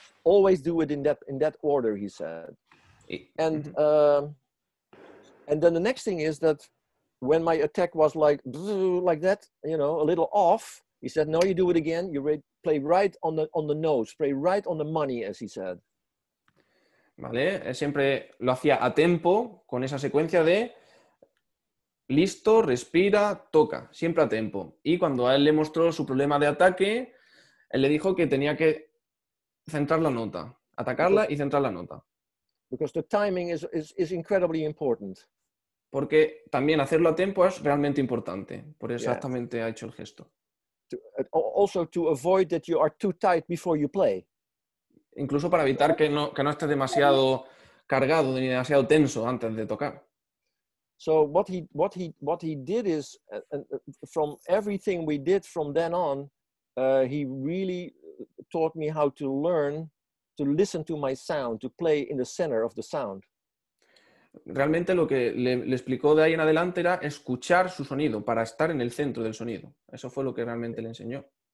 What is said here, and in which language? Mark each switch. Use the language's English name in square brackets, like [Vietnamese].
[English] Always do it in that order, he said. And then the next thing is that when my attack was like that, you know, a little off, he said, no, you do it again. You play right on the nose, play right on the money, as he said. [Spanish] Vale, él siempre lo hacía a tempo, con esa secuencia de listo, respira, toca, siempre a tempo. Y cuando a él le mostró su problema de ataque, él le dijo que tenía que centrar la nota, atacarla y centrar la nota. [English] Because the timing is incredibly important. [Spanish] Porque también hacerlo a tempo es realmente importante. Por eso exactamente ha hecho el gesto. [English] Also to avoid that you are too tight before you play. [Spanish] Incluso para evitar que no estés demasiado cargado ni demasiado tenso antes de tocar. [English] So what he did is, from everything we did from then on, he really taught me how to learn to listen to my sound, to play in the center of the sound. [Spanish] Realmente lo que le explicó de ahí en adelante era escuchar su sonido, para estar en el centro del sonido. Eso fue lo que realmente le enseñó.